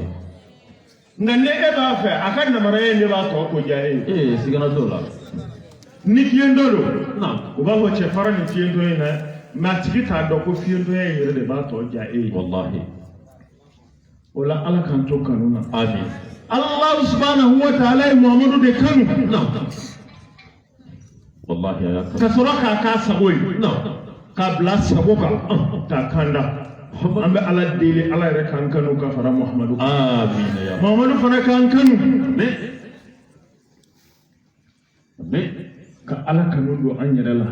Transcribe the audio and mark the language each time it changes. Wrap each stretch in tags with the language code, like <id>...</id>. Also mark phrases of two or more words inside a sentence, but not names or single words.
<bm>nka ni e b'a fɛ a ka namara ye de b'a tɔ ko diya e ye sigana t'o la ni fiyentɔ don u b'a fɔ cɛ fara ni fiyentɔ in na mais a tigi t'a dɔn ko fiyentɔya in yɛrɛ de b'a tɔ diya e ye wallahi o la Ala k'an to kanu na amin</bm> <ar>الله سبحانه وتعالى</ar> <bm>ye Muhammadu de kanu wallahi ka sɔrɔ k'a k'a sago ye k'a bila sago kan k'a kanda an bɛ Ala deli Ala yɛrɛ k'an kanu ka fara Muhammadu amin Muhammadu fana k'an kanu ka Ala kanu don an yɛrɛ la</bm>